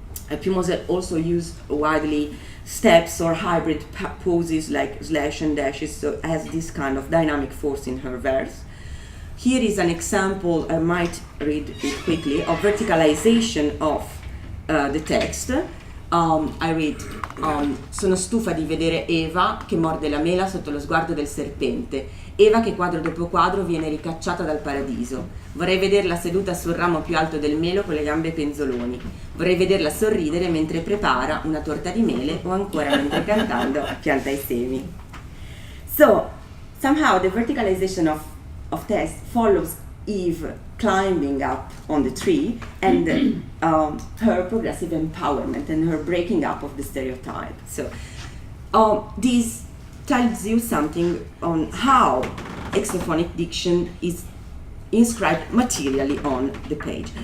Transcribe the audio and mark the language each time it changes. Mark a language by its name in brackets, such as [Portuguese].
[English] Pimosel also used widely steps or hybrid poses like slash and dashes, so has this kind of dynamic force in her verse. Here is an example, I might read it quickly, of verticalization of the text. I read, [Italian] sono stufa di vedere Eva che morde la mela sotto lo sguardo del serpente. Eva che quadro dopo quadro viene ricacciata dal paradiso. Vorrei vederla seduta sul ramo più alto del melo con le gambe penzoloni. Vorrei vederla sorridere mentre prepara una torta di mele o ancora mentre cantando pianta i semi. [English] So, somehow the verticalization of text follows Eve climbing up on the tree and her progressive empowerment and her breaking up of the stereotype. So this tells you something on how exophonic diction is inscribed materially on the page.